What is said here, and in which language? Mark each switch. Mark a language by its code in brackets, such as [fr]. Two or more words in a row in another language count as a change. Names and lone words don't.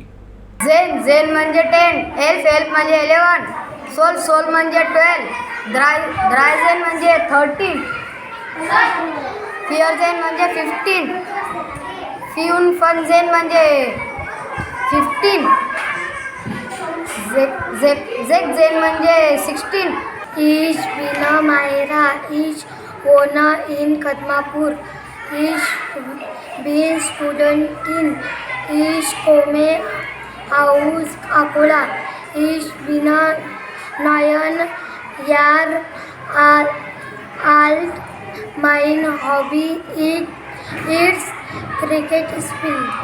[mr] झेन म्हणजे 10, एल्फ म्हणजे 11, सोल म्हणजे 12, ड्रायझेन म्हणजे 13, फिअरझेन म्हणजे 15, फनझेन म्हणजे 15, झेन म्हणजे 16। [de] Ich bin Mayra, ich wohne in Kadmapur, ich bin Studentin, ich komme aus Akola, ich bin 9 Jahre alt, mein Hobby ist Cricket Spiel.